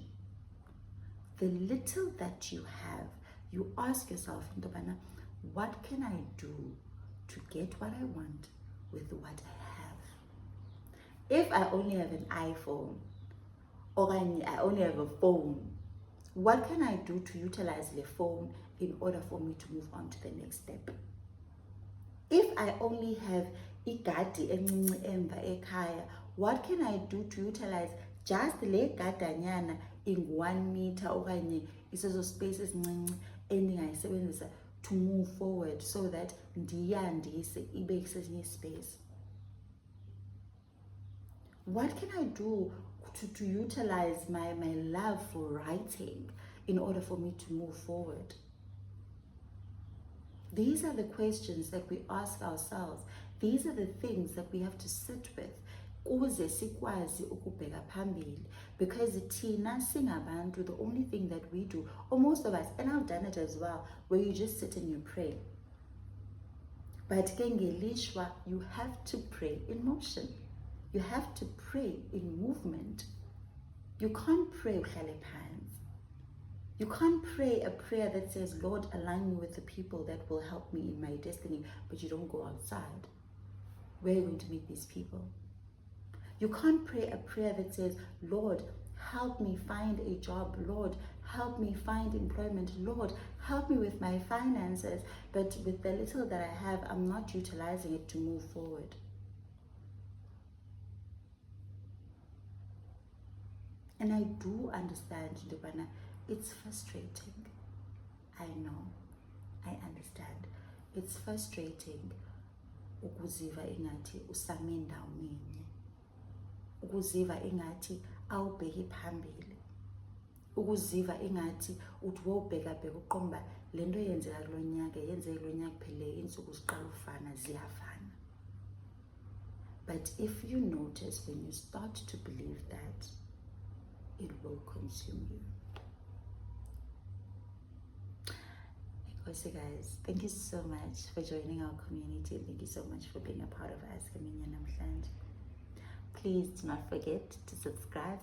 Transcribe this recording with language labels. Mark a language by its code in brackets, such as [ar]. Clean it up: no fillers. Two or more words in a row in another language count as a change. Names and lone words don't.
[en] The little that you have, you ask yourself, what can I do to get what I want with what I have? If I only have an iPhone, or I only have a phone, what can I do to utilize the phone in order for me to move on to the next step? If I only have [xh] igadi encinci emva ekhaya, [en] what can I do to utilize just [xh] le gadanyana [en] in 1 meter [xh] okanye isezo space ezincinci endingayisebenzisa [en] to move forward so that [xh] ndiyandise ibe kusesinye space? [en] What can I do to utilize my love for writing in order for me to move forward? These are the questions that we ask ourselves. These are the things that we have to sit with [xh] ukuze sikwazi ukubheka phambili. Because thina singabantu, [en] the only thing that we do, or most of us, and I've done it as well, where you just sit and you pray. [xh] But ke ngelishwa, [en] you have to pray in motion. You have to pray in movement. You can't pray [xh] uhlale phansi. [en] You can't pray a prayer that says, Lord, align me with the people that will help me in my destiny, but you don't go outside. Where are you going to meet these people? You can't pray a prayer that says, Lord, help me find a job. Lord, help me find employment. Lord, help me with my finances. But with the little that I have, I'm not utilizing it to move forward. And I do understand, Ndubana, it's frustrating. I know. I understand. It's frustrating [xh] ukuziva ingathi usame ndawonye. Ukuziva ingathi awubheki phambili. Ukuziva ingathi uthi wobheka uqomba lento yenzeka kulo nyaka yenzeke kulo nyaka phele insuku ziqala ufana ziyafana. [en] But if you notice, when you start to believe that, it will consume you. So guys, thank you so much for joining our community. Thank you so much for being a part of us. Please do not forget to subscribe.